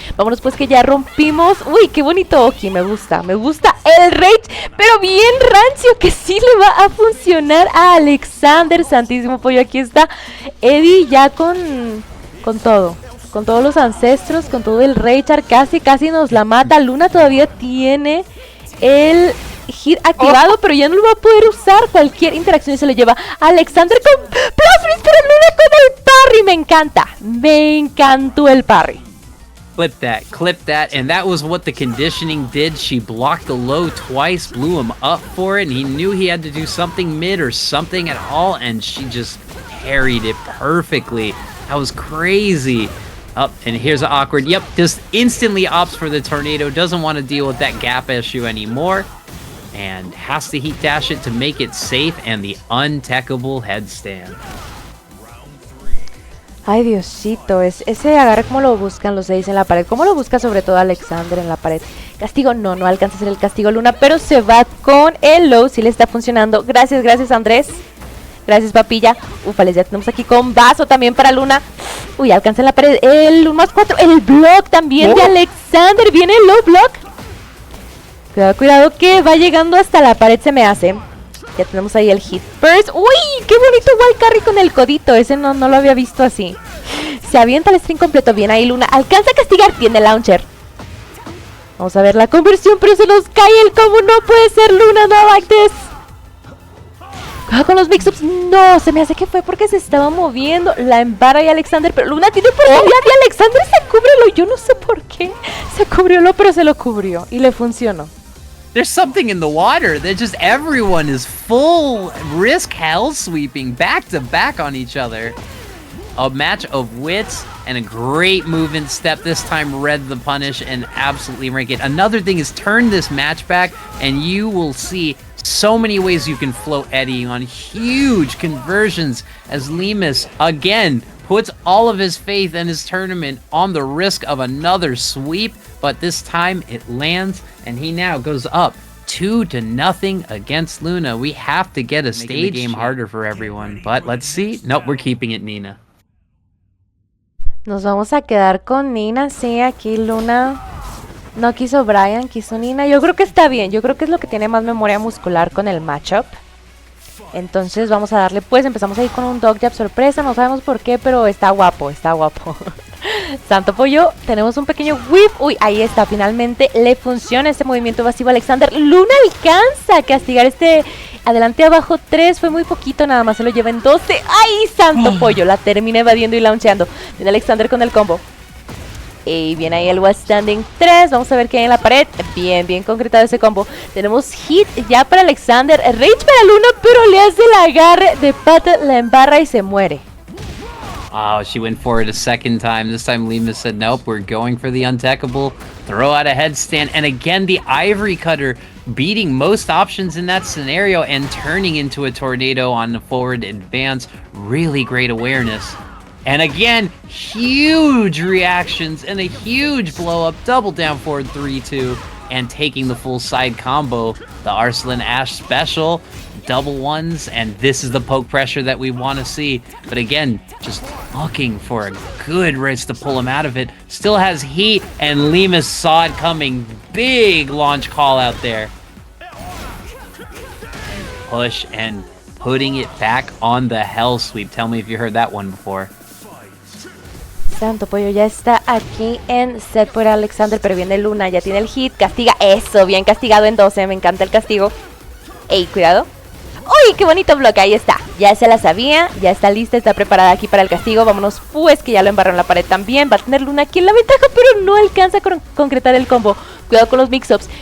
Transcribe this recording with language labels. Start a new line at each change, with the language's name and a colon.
Spanish: Vámonos pues que ya rompimos, uy, qué bonito Oki, me gusta el rage, pero bien rancio, que sí le va a funcionar a Alexander, santísimo pollo, aquí está Eddie ya con todo, con todos los ancestros, con todo el rage, casi nos la mata. Luna todavía tiene el hit activado, pero ya no lo va a poder usar. Cualquier interacción se lo lleva Alexander con Plasmis, pero Luna con el parry. Me encantó el parry.
English: Clip that, and that was what the conditioning did. She blocked the low twice, blew him up for it, and he knew he had to do something mid or something at all, and she just parried it perfectly. That was crazy. Up, and here's an awkward, yep, just instantly opts for the tornado, doesn't want to deal with that gap issue anymore. and has to heat dash it to make it safe, and the untechable headstand.
Spanish: Ay, Diosito, ese agarre, ¿cómo lo buscan los 6 en la pared? ¿Cómo lo busca sobre todo Alexander en la pared? Castigo, no alcanza a hacer el castigo Luna, pero se va con el low, sí le está funcionando. Gracias Andrés. Gracias, papilla. Ufales, ya tenemos aquí con vaso también para Luna. Uy, alcanza en la pared. El 1+4, el block también de Alexander. Viene el low block. Cuidado que va llegando hasta la pared, se me hace. Ya tenemos ahí el hit burst. ¡Uy! ¡Qué bonito wild carry con el codito! Ese no lo había visto así. Se avienta el string completo. Bien ahí Luna. Alcanza a castigar. Tiene launcher. Vamos a ver la conversión, pero se nos cae el combo. No puede ser Luna,
English: no like this.
Spanish: Con los mix-ups. No, se me hace que fue porque se estaba moviendo. La embarra y Alexander, pero Luna tiene oportunidad y Alexander se cubre. Yo no sé por qué. Se cubrió, pero se lo cubrió. Y le funcionó.
English: There's something in the water that just everyone is full risk hell sweeping back to back on each other. A match of wits and a great movement step. This time read the punish and absolutely rank it. Another thing is turn this match back and you will see so many ways you can float Eddie on huge conversions as Lemus again puts all of his faith in his tournament on the risk of another sweep, but this time it lands and he now goes up 2-0 against Luna. We have to get a stage game harder for everyone, but let's see. Nope, we're keeping it Nina.
Spanish: Nos vamos a quedar con Nina, sí, aquí Luna no quiso Brian, quiso Nina. Yo creo que está bien, yo creo que es lo que tiene más memoria muscular con el matchup. Entonces vamos a darle, pues empezamos ahí con un dog jab sorpresa, no sabemos por qué, pero está guapo, está guapo. Santo pollo, tenemos un pequeño whip. Uy, ahí está, finalmente le funciona este movimiento evasivo a Alexander. Luna alcanza a castigar este adelante abajo 3, fue muy poquito, nada más se lo lleva en 12. ¡Ay, santo pollo! La termina evadiendo y launcheando. Viene Alexander con el combo. Y viene ahí el wall standing 3. Vamos a ver qué hay en la pared. Bien concretado ese combo. Tenemos hit ya para Alexander. Rage para Luna, pero le hace el agarre de pata, la embarra y se muere.
English: Oh, she went for it a second time. This time Lemus said, nope, we're going for the untechable. Throw out a headstand. And again, the Ivory Cutter beating most options in that scenario and turning into a tornado on the forward advance. Really great awareness. And again, huge reactions and a huge blow up. Double down forward 3-2 and taking the full side combo. The Arslan Ash special. Double ones, and this is the poke pressure that we want to see. But again, just looking for a good race to pull him out of it. Still has heat, and Lemus saw it coming. Big launch call out there. Push and putting it back on the hell sweep. Tell me if you heard that one before.
Spanish: Santo pollo ya está aquí en set por Alexander, pero viene Luna, ya tiene el hit, castiga, eso, bien castigado en 12, me encanta el castigo. Ey, cuidado. ¡Uy, qué bonito bloque! Ahí está, ya se la sabía, ya está lista, está preparada aquí para el castigo. Vámonos, pues, que ya lo embarró en la pared también. Va a tener Luna aquí en la ventaja, pero no alcanza a concretar el combo. Cuidado con los mix-ups.